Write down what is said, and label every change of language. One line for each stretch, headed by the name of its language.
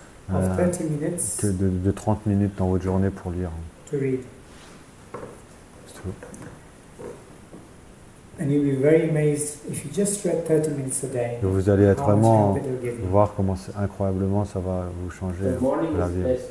French: De 30 minutes dans votre journée pour lire.
English: To read. And you'll be very amazed if you just read 30 minutes a day.
French: Et vous allez être vraiment voir comment incroyablement ça va vous changer la vie.